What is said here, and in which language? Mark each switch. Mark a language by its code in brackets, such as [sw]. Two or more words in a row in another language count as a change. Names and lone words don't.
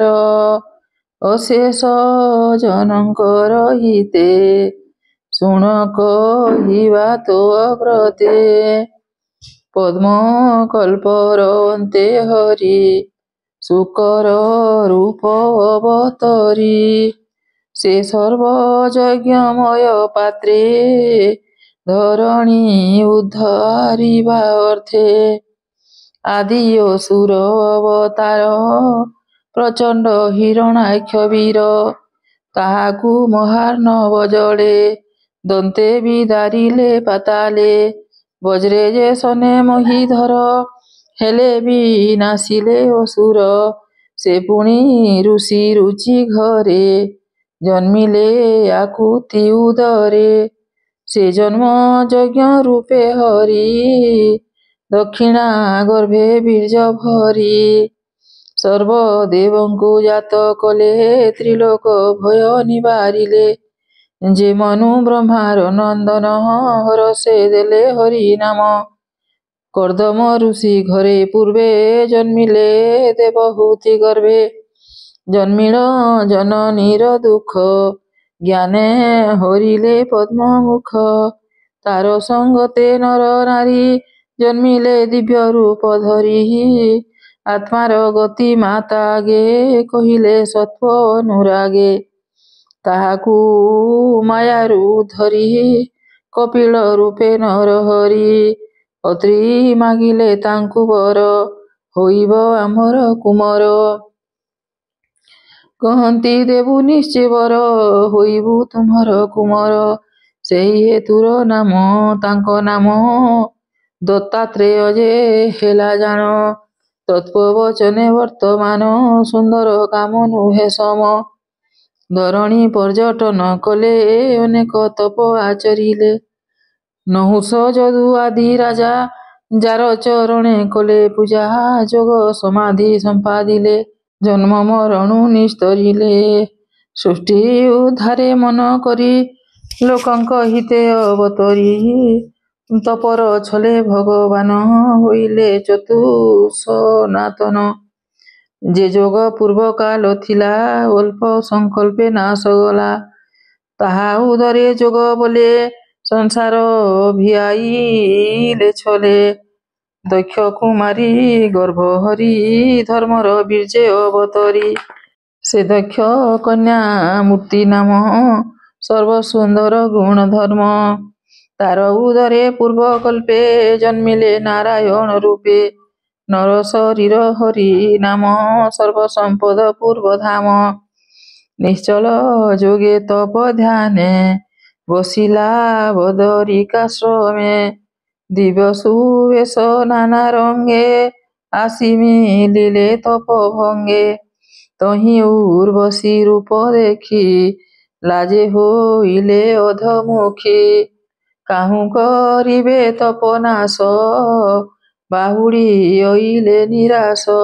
[or] ଅଶେଷ ଜନକର ହିତେ ଶୃଣୁ କହିବା ତୋ ଅଗ୍ରତେ ପଦ୍ମ କଳ୍ପର ଅନ୍ତେ ହରି ଶୂକର ରୂପ ଅବତରି ସେ ସର୍ବଯଜ୍ଞମୟ ପାତ୍ରେ ଧରଣୀ ଉଦ୍ଧାରିବା ଅର୍ଥେ ଆଦି ଅସୁର ଅବତାର ପ୍ରଚଣ୍ଡ ହିରଣାକ୍ଷ ବୀର ତାହାକୁ ମହାର୍ଣ୍ଣବ ଜଡ଼େ ଦନ୍ତେ ବିଦାରିଲେ ପାତାଳେ ବଜ୍ରେ ଯେ ସନେ ମହୀଧର ହେଲେ ଭି ନାଶିଲେ ଅସୁର ସେ ପୁଣି ଋଷି ରୁଚି ଘରେ ଜନ୍ମିଲେ ଆକୁତି ଉଦରେ ସେ ଜନ୍ମ ଯଜ୍ଞ ରୂପେ ହରି ଦକ୍ଷିଣା ଗର୍ଭେ ବୀଜ ଭରି ସର୍ବଦେବଙ୍କୁ ଜାତ କଲେ ତ୍ରିଲୋକ ଭୟ ନିବାରିଲେ ଯେ ମନୁ ବ୍ରହ୍ମାର ନନ୍ଦନ ହରଷେ ଦେଲେ ହରି ନାମ କର୍ଦ୍ଦମ ଋଷି ଘରେ ପୂର୍ବେ ଜନ୍ମିଲେ ଦେବହୂତି ଗର୍ଭେ ଜନ୍ମିଲ ଜନନୀର ଦୁଖ ଜ୍ଞାନେ ହରିଲେ ପଦ୍ମ ମୁଖ ତାର ସଙ୍ଗତେ ନର ନାରୀ ଜନ୍ମିଲେ ଦିବ୍ୟ ରୂପ ଧରି ଆତ୍ମାର ଗତି ମାତା ଗେ କହିଲେ ସତ୍ତ୍ୱ ଅନୁରାଗେ ତାହାକୁ ମାୟାରୁ ଧରି କପିଳ ରୂପେ ନର ହରି ଅତ୍ରି ମାଗିଲେ ତାଙ୍କୁ ବର ହୋଇବ ଆମର କୁମର କହନ୍ତି ଦେବୁ ନିଶ୍ଚୟ ବର ହୋଇବୁ ତୁମର କୁମର ସେହି ହେତୁର ନାମ ତାଙ୍କୋ ନାମ ଦତ୍ତାତ୍ରେୟ ଯେ ହେଲା ଜାଣ ତତ୍ପବଚନେ ବର୍ତ୍ତମାନ ସୁନ୍ଦର କାମ ନୁହେ ସମ ଧରଣୀ ପର୍ଯ୍ୟଟନ କଲେ ଅନେକ ତପ ଆଚରିଲେ ନହୁଷ ଯଦୁ ଆଦି ରାଜା ଯାର ଚରଣେ କଲେ ପୂଜା ଯୋଗ ସମାଧି ସମ୍ପାଦିଲେ ଜନ୍ମ ମରଣୁ ନିସ୍ତରିଲେ ସୃଷ୍ଟି ଉଦ୍ଧାରେ ମନ କରି ଲୋକଙ୍କ ହିତେ ଅବତରି ତପର ଛଳେ ଭଗବାନ ହୋଇଲେ ଚତୁସନାତନ ଯେ ଯୋଗ ପୂର୍ବ କାଳ ଥିଲା ଅଳ୍ପ ସଙ୍କଳ୍ପେ ନାଶ ଗଲା ତାହା ଉଦରେ ଯୋଗ ବୋଲେ ସଂସାର ଭିଆଇଲେ ଛଳେ ଦକ୍ଷ କୁମାରୀ ଗର୍ଭ ହରି ଧର୍ମର ବୀର୍ଯ୍ୟେ ଅବତରି ସେ ଦକ୍ଷ କନ୍ୟା ମୂର୍ତ୍ତି ନାମ ସର୍ବ ସୁନ୍ଦର ଗୁଣ ଧର୍ମ ତାର ଉଦରେ ପୂର୍ବ କଳ୍ପେ ଜନ୍ମିଲେ ନାରାୟଣ ରୂପେ ନର ଶରୀର ହରି ନାମ ସର୍ବ ସମ୍ପଦ ପୂର୍ବ ଧାମ ନିଶ୍ଚଳ ଯୋଗେ ତପ ଧ୍ୟାନେ ବସିଲା ବଦରିକାଶ୍ରମେ ଦିବ୍ୟ ସୁବେଶ ନାନା ରଙ୍ଗେ ଆସି ମିଳିଲେ ତପ ଭଙ୍ଗେ ତହିଁ ଉର୍ବଶୀ ରୂପ ଦେଖି ଲାଜେ ହୋଇଲେ ଅଧମୁଖୀ କାହୁଁ କରିବେ ତପନାଶ ବାହୁଡ଼ି ଅଇଲେ ନିରାଶ